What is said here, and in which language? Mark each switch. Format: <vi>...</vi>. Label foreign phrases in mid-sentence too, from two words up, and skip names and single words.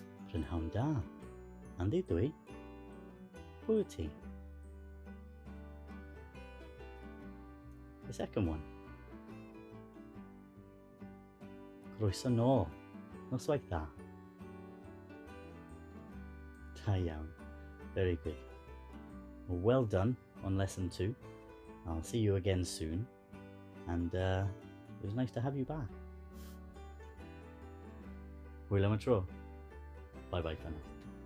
<cy>Prynhawn da. Andi dwi. Pwy wyt ti?</cy> <en>The second one.</en> <cy>Croeso nôl. Noswaith da. Da iawn.</cy> <en>Very good. Well done on lesson 2. I'll see you again soon. And it was nice to have you back.</en> <cy>Hwyl am y tro.</cy> <en>Bye bye for now.</en>